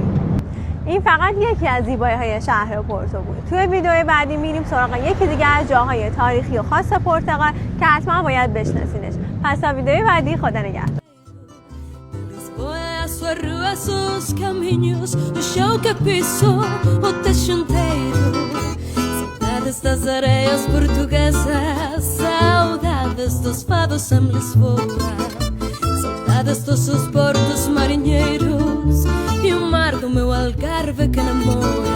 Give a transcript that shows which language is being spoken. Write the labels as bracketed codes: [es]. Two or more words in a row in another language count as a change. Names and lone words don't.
[fa] این فقط یکی از زیبایی‌های شهر پورتو بود. توی ویدیو بعدی میریم سراغ یکی دیگه از جاهای تاریخی و خاص پرتغال که حتما باید بشناسینش. پس تا ویدیو بعدی، خدا نگهدار. [pt] Das areias portuguesas, saudades dos fados em Lisboa, saudades dos seus portos marinheiros e o mar do meu Algarve que namora.